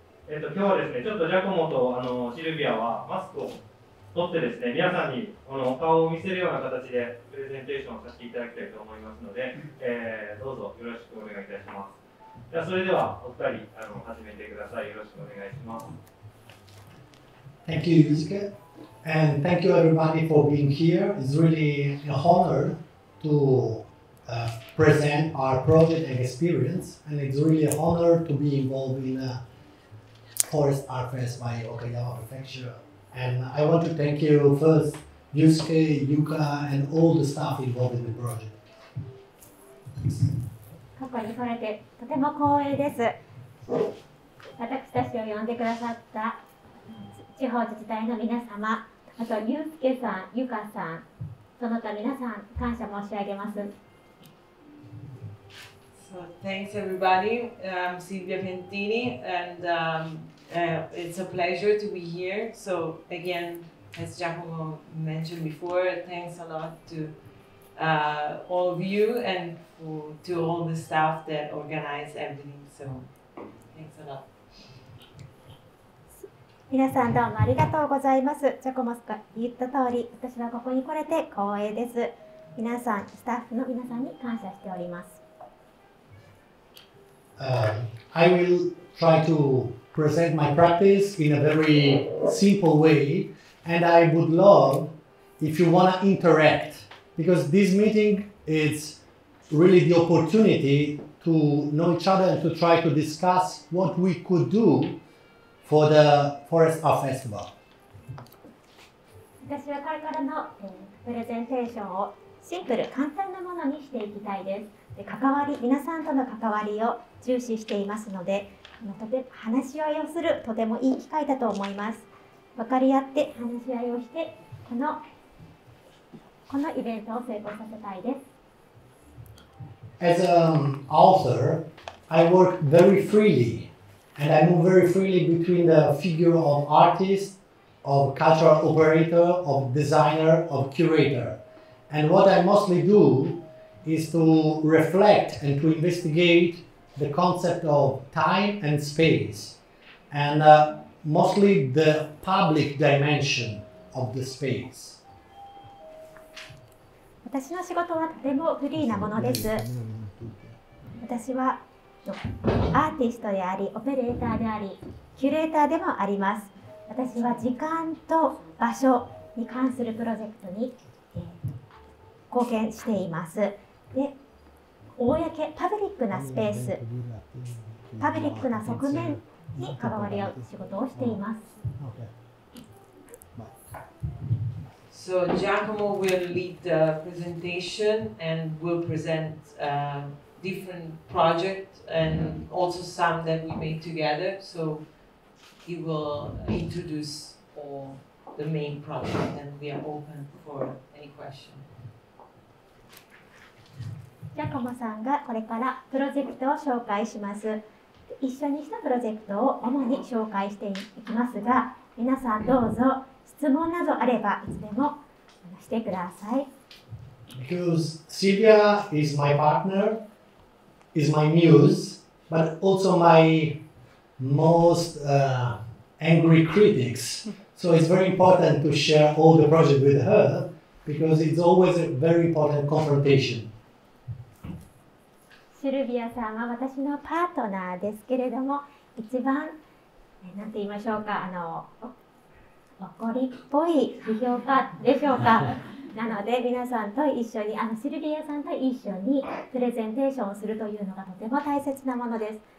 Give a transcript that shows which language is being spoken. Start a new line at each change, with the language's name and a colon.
Japanese: 今日はですね、ちょっとジャコモとシルビアはマスクを取ってですね、皆さんにお顔を見せるような形でプレゼンテーションをさせていただきたいと思いますので、どうぞよろしくお願いいたします。じゃあそれではお二人始めてください。よろしくお願いします。
English: Thank you, Yusuke, and thank you everybody for being here. It's really an honor to present our project and experience, and it's really an honor to be involved in a Forest Art Fest by Okayama Prefecture. And I want to thank you first, Yusuke, Yuka, and all the staff involved in the project.
Japanese: ここに来れてとても光栄です。私たちを呼んでくださった地方自治体の皆様、あとユースケさん、ユカさん、その他皆さん感謝申し上げます。
English: So thanks everybody. I'm SILVIA PIANTINI, and it's a pleasure to be here. So again, as Giacomo mentioned before, thanks a lot to all of you and to all the staff that organize everything. So thanks a lot.
Japanese: 皆さんどうもありがとうございます。ジャコモが言った通り、私はここに来れて光栄です。皆さん、スタッフの皆さんに感謝しております。
English: I will try to present my practice in a very simple way, and I would love if you want to interact, because this meeting is really the opportunity to know each other and to try to discuss what we could do for the Forest Art Festival.
Japanese: 私はこれからのプレゼンテーションをシンプル、簡単なものにしていきたいです。関わり、皆さんとの関わりを重視していますので、とても話し合いをするとてもいい機会だと思います。分かり合って話し合いをして、このイベントを成功させたいです。
English: As an author, I work very freely, and I move very freely between the figure of artist, of cultural operator, of designer, of curator. And what I mostly do is to reflect and to investigate the concept of time and space, and mostly the public dimension of the space.
Japanese: 私の仕事はとてもフリーなものです。私はアーティストであり、オペレーターであり、キュレーターでもあります。私は時間と場所に関するプロジェクトに、貢献しています。で、パブリックなスペース、パブリックな側面に関わり合う仕事をしています。
English: So Giacomo will lead the presentation and will present different projects and also some that we made together. So he will introduce all the main project and we are open for any question.
Japanese: ジャコモさんがこれからプロジェクトを紹介します。一緒にしたプロジェクトを主に紹介していきますが、皆さんどうぞ質問などあればいつでもしてください。
English: Because SILVIA is my partner, is my muse, but also my most angry critics. So it's very important to share all the project with her because it's always a very important confrontation.
Japanese: シルビアさんは私のパートナーですけれども、一番なんて言いましょうか、怒りっぽい批評家でしょうか。なので皆さんと一緒にシルビアさんと一緒にプレゼンテーションをするというのがとても大切なものです。